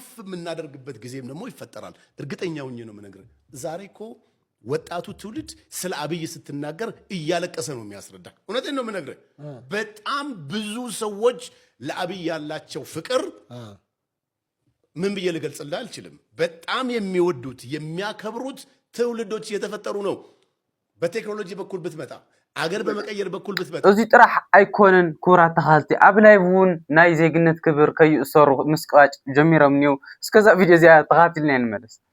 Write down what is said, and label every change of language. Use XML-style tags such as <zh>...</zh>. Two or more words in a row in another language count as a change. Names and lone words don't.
<am>የምናደርግበት ጊዜም ደግሞ ይፈጠራል። እርግጠኛ ሆኜ ነው የምነግርህ። ዛሬ እኮ ወጣቱ ትውልድ ስለ አብይ ስትናገር እያለቀሰ ነው የሚያስረዳ። እውነቴን ነው የምነግርህ። በጣም ብዙ ሰዎች ለአብይ ያላቸው ፍቅር ምን ብዬ ልገልጽልህ አልችልም። በጣም የሚወዱት የሚያከብሩት ትውልዶች እየተፈጠሩ ነው። በቴክኖሎጂ በኩል ብትመጣ፣ አገር በመቀየር በኩል ብትመጣ</am> <ti>እዚ ጥራሕ አይኮነን ኩራት ተኻልቲ ኣብ ላይቭውን ናይ ዜግነት ክብር ከይእሰሩ ምስቃጭ ጀሚሮም ኒው። እስከዛ ቪድዮ እዚኣ ተኻትልና ንመለስ።</ti>